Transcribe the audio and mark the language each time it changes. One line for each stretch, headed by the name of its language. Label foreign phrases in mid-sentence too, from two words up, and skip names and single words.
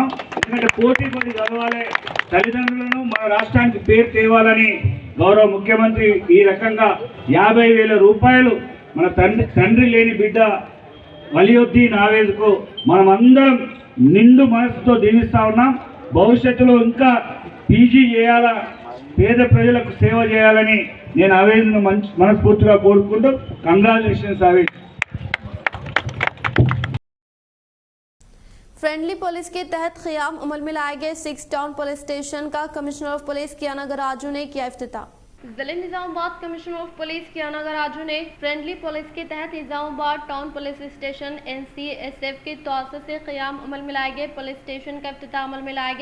Telugu: ఎందుకంటే పోటీ పడి చదవాలి, తల్లిదండ్రులను మన రాష్ట్రానికి పేరు తేవాలని గౌరవ ముఖ్యమంత్రి ఈ రకంగా 50,000 రూపాయలు మన తండ్రి లేని బిడ్డ వలియుద్దీన్ ఆవేజ్కు మనం అందరం నిండు మనసుతో దీవిస్తా ఉన్నాం। భవిష్యత్తులో ఇంకా PG చేయాలా, పేద ప్రజలకు సేవ చేయాలని నేను ఆవేజ్ను మనస్ఫూర్తిగా కోరుకుంటూ కంగ్రాచులేషన్స్ ఆవేజ్।
English: friendly police
Urdu: کے تحت قیام عمل میں لائے گئے 6
English: town police station
Urdu: کا
English: commissioner of police
Urdu: کیانا گراجو نے کیا افتتاح۔ ضلع نظام آباد
English: commissioner of police
Urdu: کیانا گراجو نے
English: friendly police
Urdu: کے تحت نظام آباد
English: town police station
Urdu: NCSF کے توسط سے قیام عمل میں لائے گئے
English: police station
Urdu: کا افتتاح عمل میں لایا گیا۔